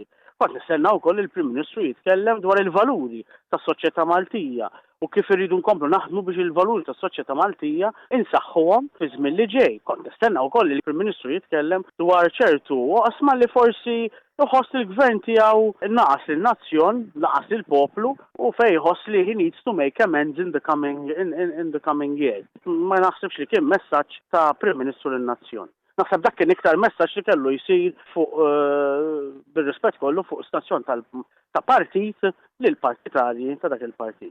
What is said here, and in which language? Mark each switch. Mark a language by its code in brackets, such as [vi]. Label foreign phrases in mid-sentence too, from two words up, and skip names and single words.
[mt] Kont nistenna wkoll il-Prim Ministru jitkellem dwar il-valuri tas-soċjetà Maltija u kif irridu nkomplu naħdmu biex il-valuri tas-soċjetà Maltija insaħħuhom fi żmien li ġej. Kont nistenna wkoll li l-Prim Ministru jitkellem dwar ċertu oqsma li forsi iħoss il-Gvern tiegħu naqas il-nazzjon, naqas il-poplu u fejn jħoss li [en] he needs to make amends in the coming years. [mt] Ma naħsibx li kien messaġġ ta' Prim Ministru lin-nazzjon. Naħseb dak kien iktar messaġġ li kellu jsir fuq bir-rispett kollu fuq stazzjon ta' partit lil partitarji ta' dak il-partit.